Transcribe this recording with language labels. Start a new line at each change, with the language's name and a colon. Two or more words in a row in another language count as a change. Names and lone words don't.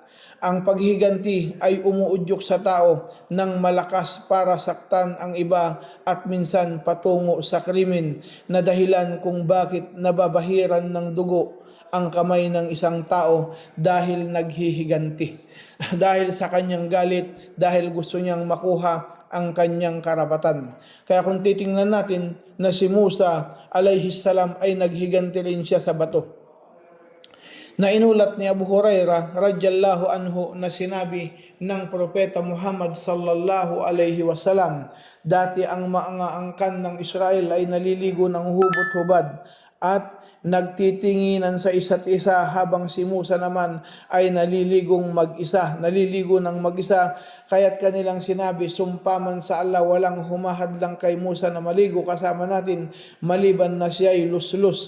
Filipino: Ang paghiganti ay umuudyok sa tao ng malakas para saktan ang iba at minsan patungo sa krimen na dahilan kung bakit nababahiran ng dugo ang kamay ng isang tao dahil naghihiganti. Dahil sa kanyang galit, dahil gusto niyang makuha ang kanyang karapatan. Kaya kung titingnan natin na si Musa
Arabic: عليه السلام
Filipino: ay naghiganti rin siya sa bato. Na inulat ni Abu Hurairah
Arabic: رضي الله عنه
Filipino: na sinabi ng propeta Muhammad
Arabic: صلى الله عليه وسلم,
Filipino: dati ang mga angkan ng Israel ay naliligo ng hubot-hubad at nagtitinginan sa isa't isa, habang si Musa naman ay naliligo ng mag-isa. Kaya't kanilang sinabi, sumpa man sa Allah, walang humahadlang kay Musa na maligo kasama natin maliban na siya ay luslus.